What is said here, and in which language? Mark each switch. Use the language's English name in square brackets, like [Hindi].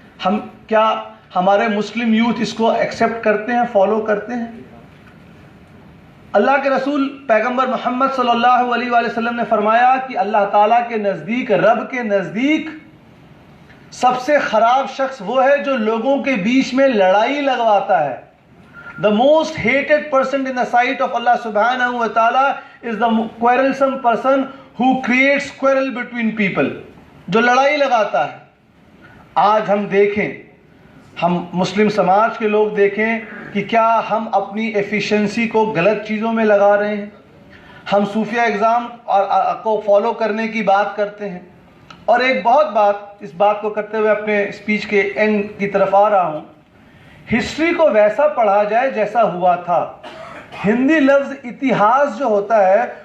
[Hindi] हम क्या हमारे मुस्लिम यूथ इसको एक्सेप्ट करते हैं, फॉलो करते हैं? अल्लाह के रसूल पैगंबर मोहम्मद सल्लल्लाहु अलैहि वसल्लम ने फरमाया कि अल्लाह ताला के नज़दीक, रब के नज़दीक सबसे ख़राब शख्स वो है जो लोगों के बीच में लड़ाई लगवाता है। [English] The most hated person in the sight of Allah subhanahu wa ta'ala is the quarrelsome person who creates quarrel between people, [Hindi] जो लड़ाई लगाता है। आज हम देखें, हम मुस्लिम समाज के लोग देखें कि क्या हम अपनी एफिशिएंसी को गलत चीज़ों में लगा रहे हैं। हम सूफिया एग्ज़ाम को फॉलो करने की बात करते हैं। और एक बहुत बात, इस बात को करते हुए अपने स्पीच के एंड की तरफ आ रहा हूँ, हिस्ट्री को वैसा पढ़ा जाए जैसा हुआ था। हिंदी लफ्ज़ इतिहास जो होता है